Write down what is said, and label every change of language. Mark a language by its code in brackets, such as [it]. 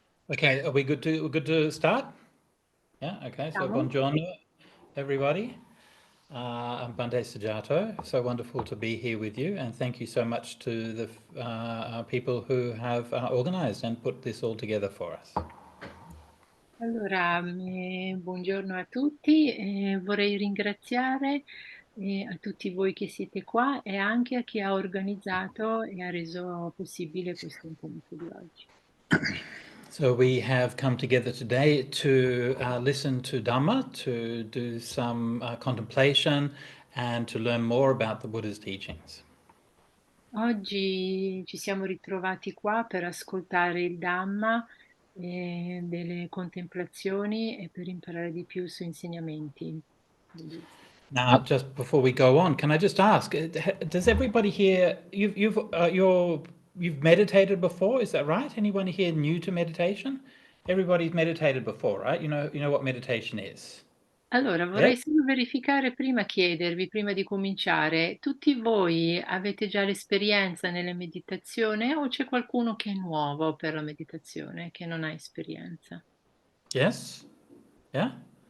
[en] Okay, are we good to start? Yeah, okay, so buongiorno everybody. I'm BHANTE SUJATO. So wonderful to be here with you, and thank you so much to the people who have organized and put this all together for us. [it] Allora, buongiorno a tutti, vorrei ringraziare a tutti voi che siete qua e anche a chi ha organizzato e ha reso possibile questo incontro di oggi. [en] So we have come together today to listen to Dharma, to do some contemplation and to learn more about the Buddha's teachings. [it] Oggi ci siamo ritrovati qua per ascoltare il Dhamma, delle contemplazioni e per imparare di più sui insegnamenti buddisti. [en] Now, just before we go on, can I just ask, does everybody here, you've meditated before, is that right? Anyone here new to meditation? Everybody's meditated before, right? You know what meditation is. [it] Allora, vorrei solo verificare prima, chiedervi, prima di cominciare, tutti voi avete già l'esperienza nella meditazione o c'è qualcuno che è nuovo per la meditazione, che non ha esperienza? [en] Yes? Yeah?